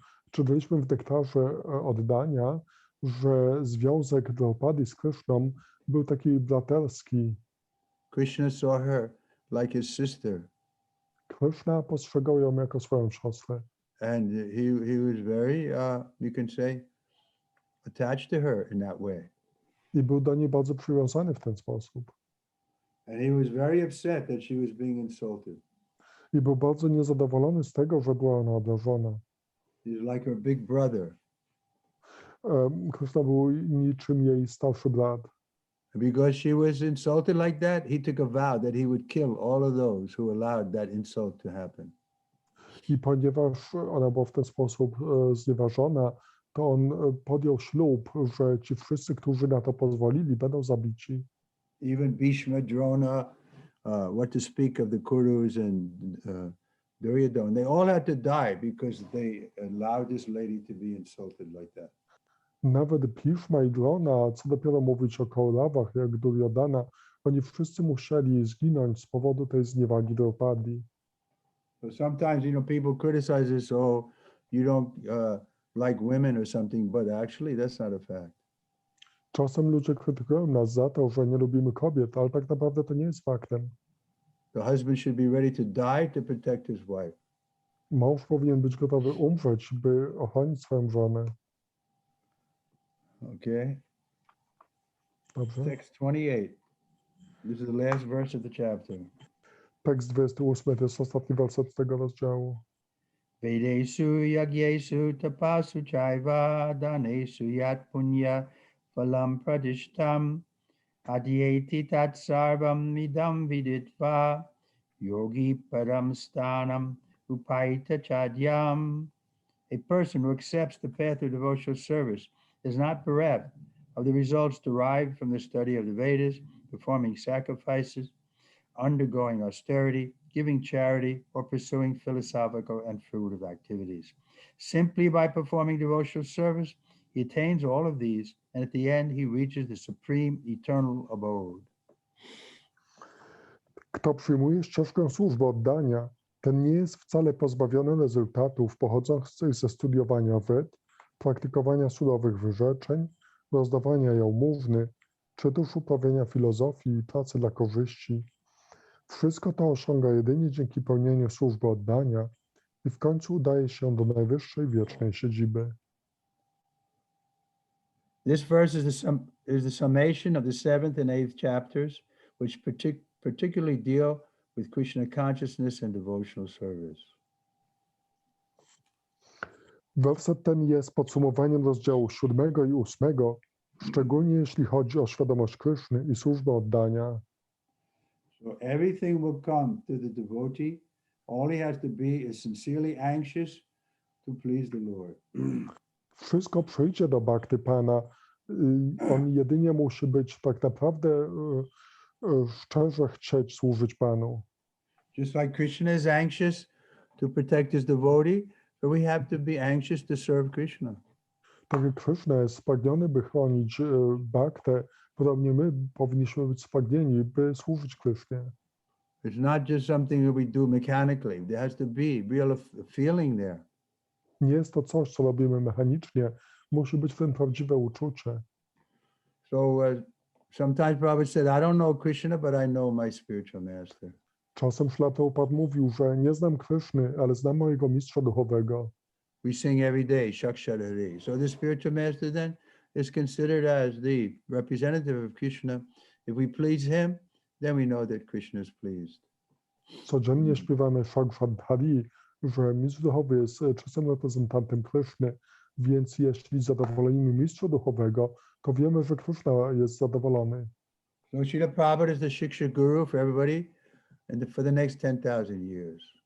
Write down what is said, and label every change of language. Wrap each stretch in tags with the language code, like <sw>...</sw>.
<pl>Czytaliśmy w nektarze oddania, że związek Draupadi z Krishną był taki braterski.</pl> <en>Krishna saw her like his sister.</en> <pl>Krishna postrzegał ją jako swoją siostrę.</pl> <en>And he was very, you can say, attached to her in that way.</en> <pl>I był do niej bardzo przywiązany w ten sposób.</pl> <en>And he was very upset that she was being insulted.</en> <pl>I był bardzo niezadowolony z tego, że była ona obrażona.</pl> <en>He's like her big brother.</en> <pl>Krishna był niczym jej starszy brat.</pl> <en>Because she was insulted like that, he took a vow that he would kill all of those who allowed that insult to happen.</en> <pl>I ponieważ ona była w ten sposób znieważona, to on podjął ślub, że ci wszyscy, którzy na to pozwolili, będą zabici.</pl> <en>Even Bhishma, Drona, what to speak of the Kurus and Duryodhana, they all had to die because they allowed this lady to be insulted like that.</en> <pl>Nawet Bhishma i Drona, co dopiero mówić o Kaulawach, jak Duryodhana, oni wszyscy musieli zginąć z powodu tej zniewagi Draupadi.</pl> <en>So sometimes, people criticize us, oh, you don't like women or something, but actually that's not a fact.</en> <pl>Czasem ludzie krytykują nas za to, że nie lubimy kobiet, ale tak naprawdę to nie jest faktem.</pl> <en>The husband should be ready to die to protect his wife.</en> <pl>Mąż powinien być gotowy umrzeć, by ochronić swoją żonę.</pl> <en>Okay.</en> <pl>Dobrze?</pl> <en>Text 28. This is the last verse of the chapter.</en> <pl>Tekst 28 to jest ostatni werset tego rozdziału.</pl> <sa>Vedesu yagyesu tapasu chaiva danesu yat punya phalam pradishtam adyeti tat sarvam idam viditva yogi param stanam upaita chadyam.</sa> <en>A person who accepts the path of devotional service is not bereft of the results derived from the study of the Vedas, performing sacrifices, undergoing austerity, giving charity, or pursuing philosophical and fruitive activities. Simply by performing devotional service, he attains all of these, and at the end he reaches the supreme eternal abode.</en> <pl>Kto przyjmuje ścieżkę służby oddania, ten nie jest wcale pozbawiony rezultatów pochodzących ze studiowania Ved, praktykowania surowych wyrzeczeń, rozdawania jałmużny, czy też uprawiania filozofii i pracy dla korzyści. Wszystko to osiąga jedynie dzięki pełnieniu służby oddania i w końcu udaje się do najwyższej wiecznej siedziby.</pl> <en>This verse is the summation of the 7th and 8th chapters, which particularly deal with Krishna consciousness and devotional service.</en> <pl>Werset ten jest podsumowaniem rozdziału 7 i 8, szczególnie jeśli chodzi o świadomość Kryszny i służbę oddania.</pl> <en>So everything will come to the devotee. All he has to be is sincerely anxious to please the Lord.</en> <pl>Wszystko przyjdzie do Bhakty Pana. On jedynie musi być tak naprawdę szczerze chcieć służyć Panu.</pl> <en>Just like Krishna is anxious to protect his devotee, so we have to be anxious to serve Krishna.</en> <pl>Tak jak Krishna jest spragniony, by chronić Bhaktę, podobnie my powinniśmy być spragnieni, by służyć Krishnie.</pl> <en>It's not just something that we do mechanically. There has to be real feeling there.</en> <pl>Nie jest to coś, co robimy mechanicznie. Musi być w tym prawdziwe uczucie.</pl> <en>So sometimes Prabhupada said, I don't know Krishna, but I know my spiritual master.</en> <pl>Czasem Śrīla Prabhupāda mówił, że nie znam Kryszny, ale znam mojego mistrza duchowego.</pl> <en>We sing every day, Shakshadari. So the spiritual master then is considered as the representative of Krishna. If we please him, then we know that Krishna is pleased.</en> <pl>Codziennie śpiewamy Shakshadhari, że mistrz duchowy jest czystym reprezentantem Kryszny, więc jeśli zadowolimy mistrza duchowego, to wiemy, że Krishna jest zadowolony.</pl> <en>So Srila Prabhupada is the Shiksha Guru for everybody for the next 10,000 years.</en>